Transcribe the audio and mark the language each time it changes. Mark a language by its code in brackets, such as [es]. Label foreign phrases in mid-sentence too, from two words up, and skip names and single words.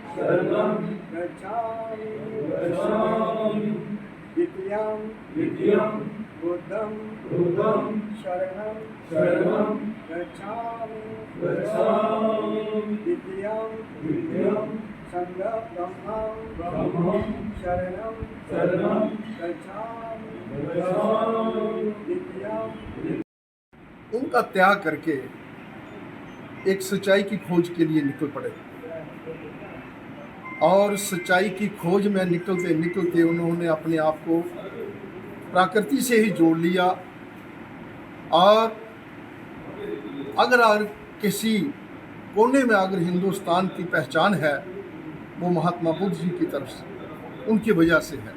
[pi] गच्छामि द्वितीयं बुद्धं शरणं गच्छामि द्वितीयं संघं शरणं गच्छामि द्वितीयं। [hi] उनका त्याग करके एक सच्चाई की खोज के लिए निकल पड़े और सच्चाई की खोज में निकलते निकलते उन्होंने अपने आप को प्रकृति से ही जोड़ लिया। और अगर किसी कोने में अगर हिंदुस्तान की पहचान है वो महात्मा बुद्ध जी की तरफ से उनकी वजह से है।